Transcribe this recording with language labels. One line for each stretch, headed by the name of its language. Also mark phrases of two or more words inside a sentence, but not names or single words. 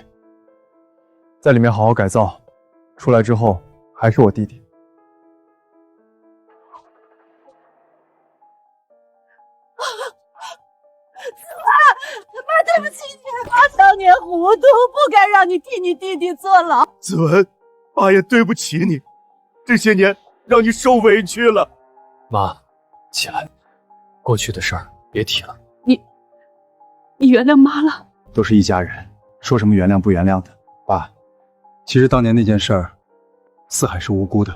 Chinese: 在裡面好好改造，出來之後還是我弟弟。媽，對不起你，媽當年糊塗，不該讓你替你弟弟坐牢。子文，爸也對不起你，這些年讓你受委屈了。媽，起來，過去的事兒別提了。你原諒媽了？都是一家人，說什麼原諒不原諒的。爸，其實當年那件事兒，思海是無辜的。